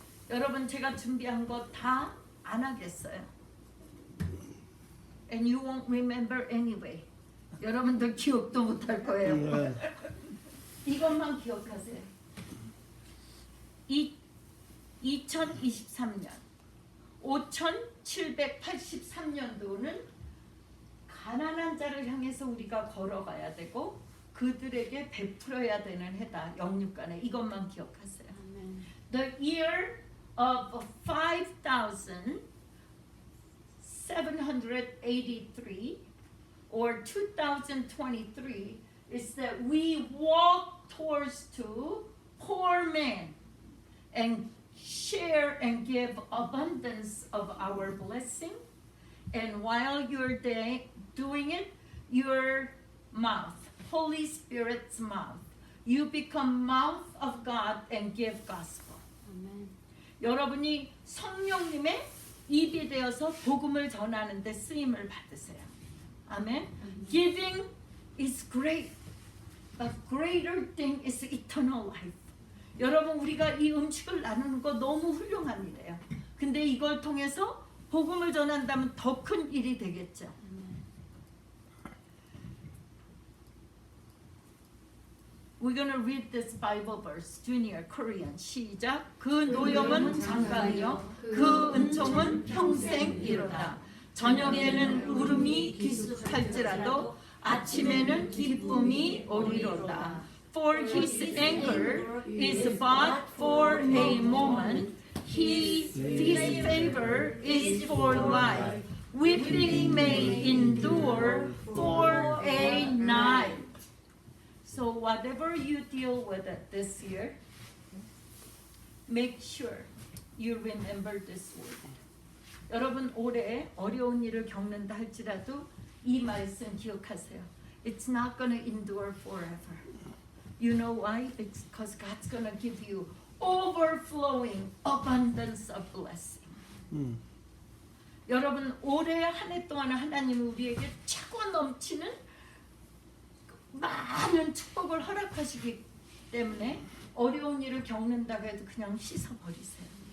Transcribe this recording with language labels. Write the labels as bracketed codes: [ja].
[ko] 여러분 제가 준비한 거 다 안 하겠어요. [en] And you won't remember anyway. [ko] 여러분들 기억도 못 할 거예요. 이것만 기억하세요. 2023년 5783년도는 가난한 자를 향해서 우리가 걸어가야 되고 그들에게 베풀어야 되는 해다. 영육간에 이것만 기억하세요. [en] The year of 5783 or 2023 is that we walk towards to poor men and share and give abundance of our blessing. And while you're doing it, your mouth, Holy Spirit's mouth, you become mouth of God and give gospel. [ko] 아멘. 여러분이 성령님의 입이 되어서 복음을 전하는 데 쓰임을 받으세요. 아멘. [en] Giving is great, but greater thing is eternal life. [ko] 여러분 우리가 이 음식을 나누는 거 너무 훌륭한 일이에요. 근데 이걸 통해서 복음을 전한다면 더 큰 일이 되겠죠. [en] We're gonna read this Bible verse, Junior Korean. [ko] 시작. 그 노염은 잠깐이요, 그 은총은 평생이로다. 저녁에는 울음이 기숙할지라도 아침에는 기쁨이 오리로다. [en] For his anger is but for a moment. His favor is for life. Weeping may endure for a night. So whatever you deal with it this year, make sure you remember this word. [ko] 여러분 올해 어려운 일을 겪는다 할지라도 이 말씀 기억하세요. [en] It's not going to endure forever. You know why? It's because God's going to give you overflowing abundance of blessing. [ko] 여러분 올해 한 해 동안 하나님은 우리에게 차고 넘치는 많은 축복을 허락하시기 때문에 어려운 일을 겪는다고 해도 그냥 씻어버리세요.